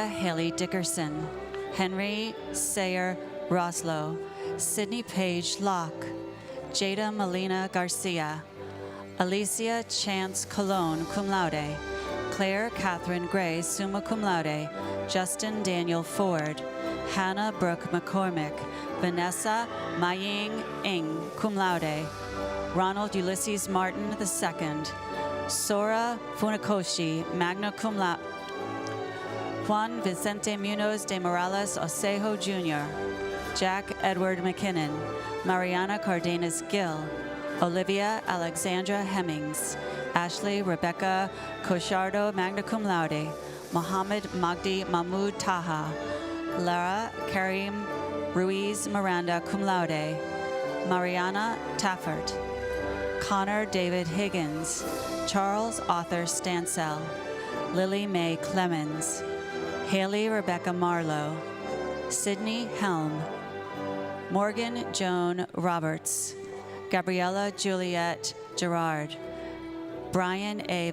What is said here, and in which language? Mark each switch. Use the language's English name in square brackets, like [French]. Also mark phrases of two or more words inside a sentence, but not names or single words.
[English] Haley Dickerson, Henry Sayer Roslow, Sydney Page Locke, Jada Melina Garcia, Alicia Chance Colon, [Latin] cum laude, [English] Claire Catherine Gray, [Latin] summa cum laude, [English] Justin Daniel Ford, Hannah Brooke McCormick, Vanessa Maying Ing, [Latin] cum laude, [English] Ronald Ulysses Martin II, Sora Funakoshi, [Latin] magna cum laude, [English] Juan Vicente Munoz de Morales Osejo Jr., Jack Edward McKinnon, Mariana Cardenas Gill, Olivia Alexandra Hemmings, Ashley Rebecca Cochardo, [Latin] magna cum laude, [English] Mohammed Magdi Mahmoud Taha, Lara Karim Ruiz Miranda, [Latin] cum laude, [English] Mariana Taffert, Connor David Higgins, Charles Arthur Stansell, Lily Mae Clemens, Haley Rebecca Marlowe, Sydney Helm, Morgan Joan Roberts, Gabriella Juliette Gerard, Brian A.